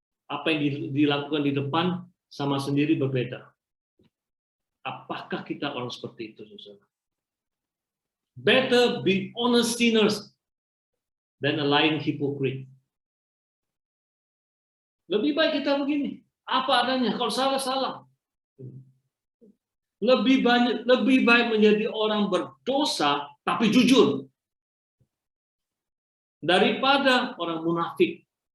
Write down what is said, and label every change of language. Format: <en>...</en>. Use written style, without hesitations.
<id>Apa yang dilakukan di depan sama sendiri berbeda. Apakah kita orang seperti itu, saudara?</id> <en>Better be honest sinners than a lying hypocrite.</en> <id>Lebih baik kita begini, apa adanya. Kalau salah. Lebih baik menjadi orang berdosa tapi jujur daripada orang munafik.</id>